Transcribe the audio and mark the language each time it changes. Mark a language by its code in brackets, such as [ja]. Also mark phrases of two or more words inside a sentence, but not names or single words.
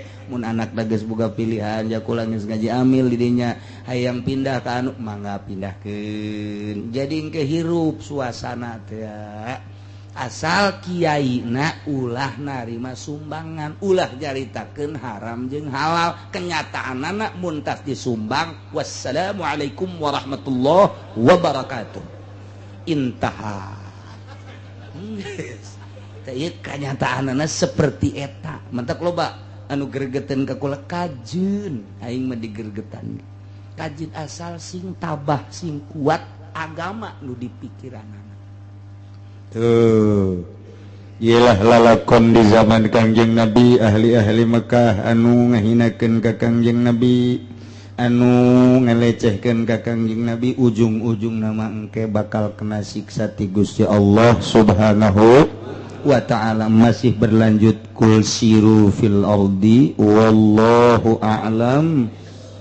[su] mun anak da geus boga pilihan jakula geus ngaji amil di dinya hayang pindah ka anu mangga pindahkeun jadi engke hirup suasana teh asal kiaina ulah narima sumbangan ulah nyaritakeun haram jeung halal kenyataanna mun tas disumbang [ar] والسلام عليكم ورحمة الله وبركاته انتهى [su] teh kenyataanna seperti eta mantap loba anu gregetan ka kula kajeun aing mah digergetan kajeun asal sing tabah sing kuat agama nu dipikiranna tuh ialah lalakon di zaman Kangjeng Nabi ahli-ahli Mekah anu ngahinakeun ka Kangjeng Nabi anu ngelecehkeun ka Kangjeng Nabi ujung-ujung nama engke bakal kena siksa ti Gusti Allah [ar] سبحانه وتعالى [su] masih berlanjut [ar] قل سيروا في الأرض والله أعلم